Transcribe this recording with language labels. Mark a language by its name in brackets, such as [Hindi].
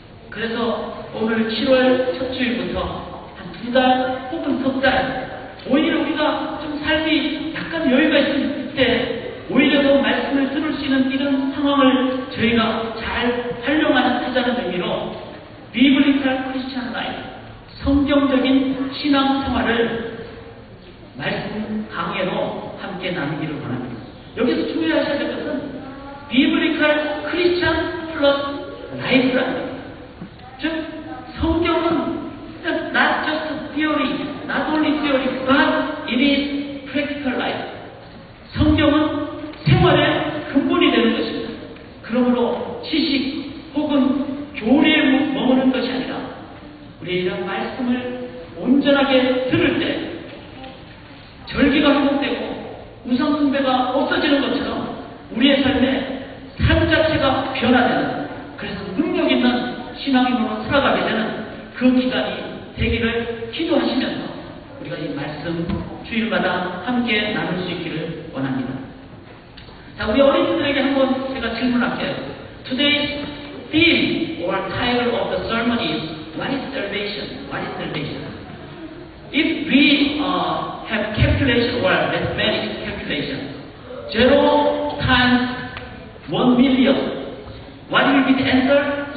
[Korean] 그래서 오늘 7월 첫 주일부터 한 2달 혹은 석 달, 오히려 우리가 좀 삶이 약간 여유가 있을 때 오히려 더 말씀을 들을 수 있는 이런 상황을 저희가 잘 활용하자는 의미로 비블리컬 크리스천 라이프, 성경적인 신앙 생활을 말씀 강해로 함께 나누기를 원합니다. 여기서 주의하셔야 될 것은 비블리컬 크리스천 플러스 라이프라는 겁니다. 즉 성경은 [English] not just theory, not only theory, but it is practical life. [Korean] 성경은 생활의 근본이 되는 것입니다. 그러므로 지식 혹은 교리에 머무는 것이 아니라 우리 이런 말씀을 온전하게 들을 때 절기가 회복되고 우상 숭배가 없어지는 것처럼 우리의 삶의 삶 자체가 변화되는, 그래서 능력 있는 신앙인으로 살아가게 되는 그 기간이 되기를 기도하시면서 우리가 이 말씀 주일마다 함께 나눌 수 있기를 원합니다. 자, 우리 어린이들에게 한번 제가 질문할게요. [English] Today's theme or title of the sermon is What is salvation? What is salvation? If we have calculation or mathematics calculation, 0 times 1 million, what will be the answer?